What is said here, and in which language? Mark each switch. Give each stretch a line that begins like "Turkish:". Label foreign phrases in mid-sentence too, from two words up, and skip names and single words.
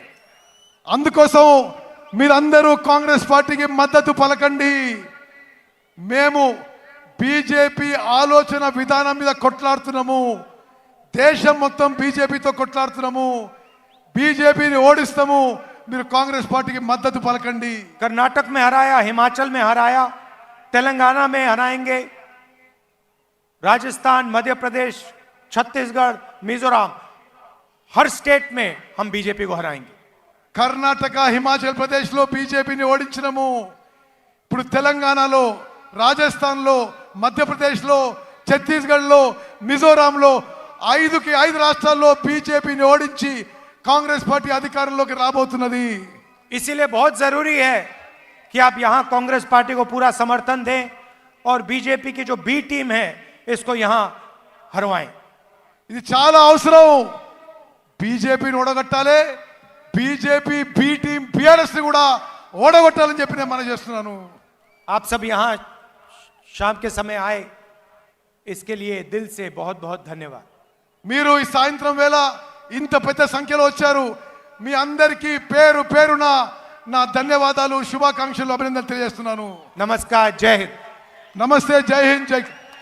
Telugu: అందుకోసం మీరందరూ కాంగ్రెస్ పార్టీకి మద్దతు పలకండి. మేము బీజేపీ ఆలోచన విధానం మీద కొట్లాడుతున్నాము. దేశం మొత్తం బీజేపీతో కొట్లాడుతున్నాము. బీజేపీని ఓడిస్తాము. మీరు కాంగ్రెస్ పార్టీకి మద్దతు పలకండి.
Hindi: कर्नाटक में हराया, हिमाचल में हराया, तेलंगाना में हराएंगे, राजस्थान, मध्य प्रदेश, छत्तीसगढ़, मिजोरम, हर स्टेट में हम बीजेपी को हराएंगे.
Telugu: కర్ణాటక, హిమాచల్ ప్రదేశ్లో బీజేపీని ఓడించినము. ఇప్పుడు తెలంగాణలో, రాజస్థాన్లో, మధ్యప్రదేశ్లో, ఛత్తీస్గఢ్లో, మిజోరాంలో 5 రాష్ట్రాల్లో బీజేపీని ఓడించి కాంగ్రెస్ పార్టీ అధికారంలోకి రాబోతున్నది.
Hindi: इसीलिए बहुत जरूरी है कि आप यहां कांग्रेस पार्टी को पूरा समर्थन दें और बीजेपी की जो
English: B team
Hindi: है इसको यहां हरवाएं.
Telugu: ఇది చాలా అవసరం. బీజేపీని ఓడగొట్టాలి, బీజేపీ
English: B team
Telugu: బీఆర్ఎస్ ని కూడా ఓడగొట్టాలని చెప్పి నేను మనం చేస్తున్నాను.
Hindi: आप सब यहां शाम के समय आए, इसके लिए दिल से बहुत बहुत धन्यवाद.
Telugu: మీరు ఈ సాయంత్రం వేళ ఇంత పెద్ద సంఖ్యలో వచ్చారు. మీ అందరికీ పేరు పేరున నా ధన్యవాదాలు, శుభాకాంక్షలు, అభినందనలు తెలియజేస్తున్నాను.
Hindi: नमस्कार, जय हिंद. नमस्ते, जय हिंद, जय